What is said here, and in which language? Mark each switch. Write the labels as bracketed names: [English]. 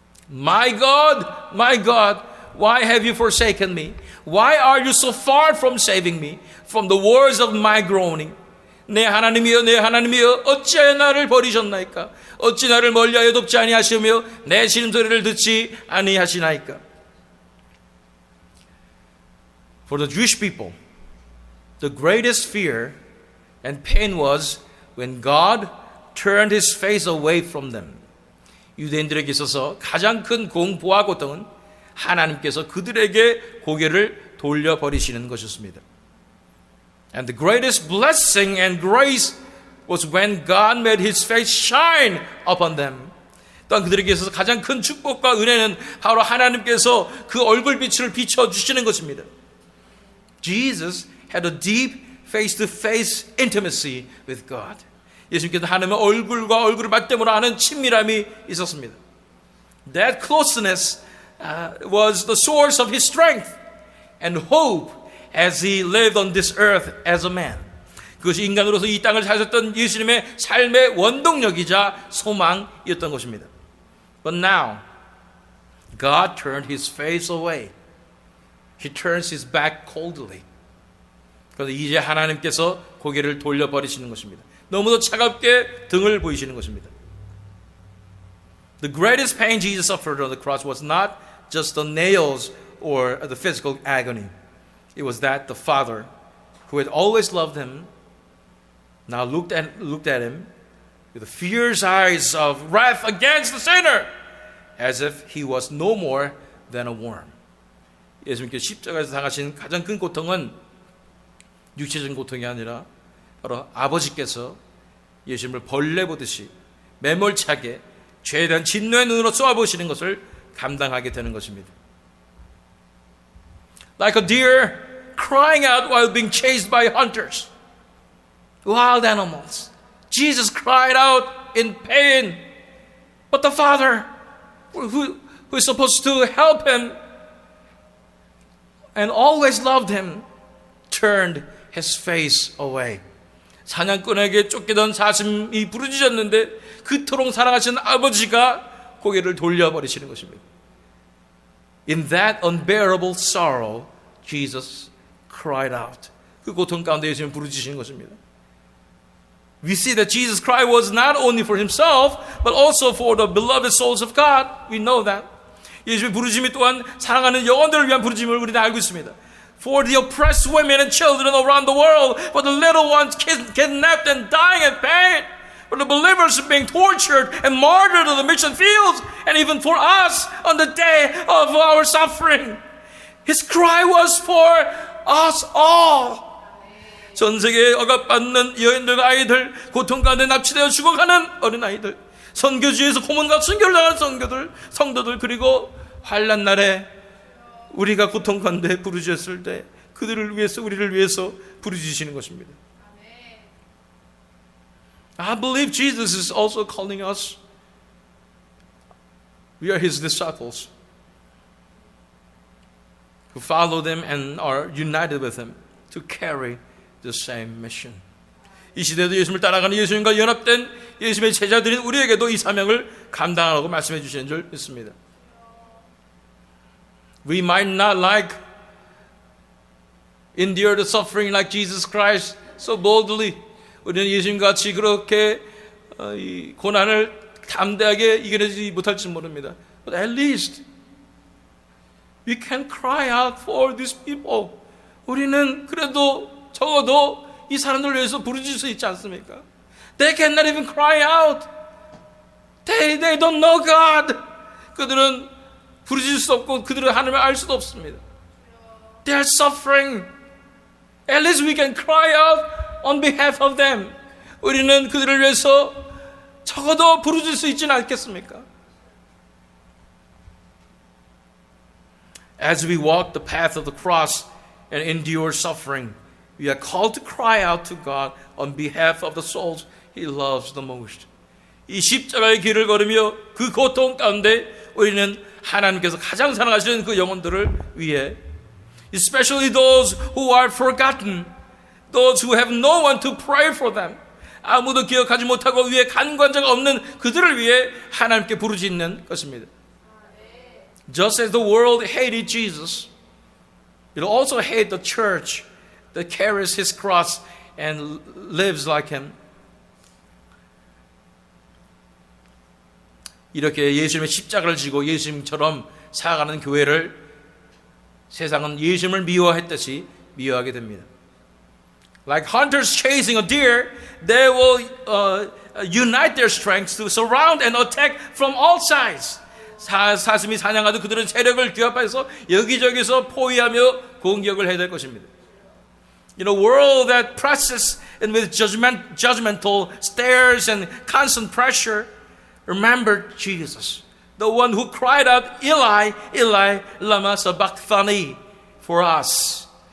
[English] My God, why have you forsaken me? Why are you so far from saving me from the words of my groaning? [Korean] 내 하나님이여, 내 하나님이여, 어찌하여 나를 버리셨나이까? 어찌 나를 멀리하여 돕지 아니하시며 내 신음소리를 듣지 아니하시나이까? [English] For the Jewish people, the greatest fear and pain was when God turned His face away from them. [Korean] 유대인들에게 있어서 가장 큰 공포와 고통은 하나님께서 그들에게 고개를 돌려버리시는 것이었습니다. [English] And the greatest blessing and grace was when God made His face shine upon them. [Korean] 또한 그들에게 있어서 가장 큰 축복과 은혜는 바로 하나님께서 그 얼굴빛을 비춰주시는 것입니다. [English] Jesus had a deep face-to-face intimacy with God. [Korean] 예수님께서 하나님의 얼굴과 얼굴을 맞대므로 하는 친밀함이 있었습니다. [English] That closeness was the source of His strength and hope as He lived on this earth as a man. [Korean] 그것이 인간으로서 이 땅을 사셨던 예수님의 삶의 원동력이자 소망이었던 것입니다. [English] But now, God turned His face away. He turns His back coldly. [Korean] 그런데 이제 하나님께서 고개를 돌려버리시는 것입니다. 너무도 차갑게 등을 보이시는 것입니다. [English] The greatest pain Jesus suffered on the cross was not just the nails or the physical agony. It was that the Father, who had always loved Him, now looked at Him with the fierce eyes of wrath against the sinner, as if He was no more than a worm. [Korean] 예수님께서 십자가에서 당하신 가장 큰 고통은 육체적인 고통이 아니라 바로 아버지께서 예수님을 벌레 보듯이 매몰차게 죄에 대한 진노의 눈으로 쏘아보시는 것을 감당하게 되는 것입니다. [English] Like a deer crying out while being chased by hunters, wild animals. Jesus cried out in pain, but the Father, who is supposed to help Him and always loved Him, turned His face away. [Korean] 사냥꾼에게 쫓기던 사슴이 부르짖었는데 그토록 사랑하시는 아버지가 고개를 돌려버리시는 것입니다. [English] In that unbearable sorrow, Jesus cried out. [Korean] 그 고통 가운데 예수님은 부르짖으시는 것입니다. [English] We see that Jesus' cry was not only for Himself, but also for the beloved souls of God. We know that. [Korean] 예수님의 부르짖음이 또한 사랑하는 영혼들을 위한 부르짖음을 우리는 알고 있습니다. [English] for the oppressed women and children around the world, for the little ones kidnapped and dying in pain, for the believers being tortured and martyred on the mission fields, and even for us on the day of our suffering. His cry was for us all. [Korean] 전 세계에 억압받는 여인들, 아이들, 고통 가운데 납치되어 죽어가는 어린아이들, 선교지에서 고문과 순교를 당하는 성도들, 그리고 환난 날에 우리가 고통 가운데 부르짖었을 때 그들을 위해서, 우리를 위해서 부르짖으시는 것입니다. [English] I believe Jesus is also calling us. We are His disciples who follow them and are united with Him to carry the same mission. [Korean] 이 시대도 예수님을 따라가는 예수님과 연합된 예수님의 제자들인 우리에게도 이 사명을 감당하라고 말씀해 주시는 줄 믿습니다. [English] We might not endure the suffering like Jesus Christ so boldly. [Korean] 우리는 예수님과 같이 그렇게 이 고난을 담대하게 이겨내지 못할지 모릅니다. [English] But at least we can cry out for these people. [Korean] 우리는 그래도 적어도 이 사람들을 위해서 부르짖을 수 있지 않습니까? [English] They cannot even cry out. They don't know God. [Korean] 그들은 부르짖을 수 없고 그들은 하나님을 알 수도 없습니다. [English] They are suffering. At least we can cry out on behalf of them. [Korean] 우리는 그들을 위해서 적어도 부르짖을 수 있지는 않겠습니까? [English] As we walk the path of the cross and endure suffering, we are called to cry out to God on behalf of the souls He loves the most. [Korean] 이 십자가의 길을 걸으며 그 고통 가운데 우리는 하나님께서 가장 사랑하시는 그 영혼들을 위해, [English] especially those who are forgotten, those who have no one to pray for them, [Korean] 아무도 기억하지 못하고 위에 간관자가 없는 그들을 위해 하나님께 부르짖는 것입니다. [English] Just as the world hated Jesus, it will also hate the church that carries His cross and lives like Him. [Korean] 이렇게 예수님의 십자가를 지고 예수님처럼 살아가는 교회를 세상은 예수님을 미워했듯이 미워하게 됩니다. [English] Like hunters chasing a deer, they will unite their strengths to surround and attack from all sides. [Korean] 사슴이 사냥하듯 그들은 세력을 규합해서 여기저기서 포위하며 공격을 해야 될 것입니다. [English] In a world that presses and with judgmental stares and constant pressure, remember Jesus, the one who cried out, [Aramaic] Eli, Eli, lama sabachthani, [English] for us.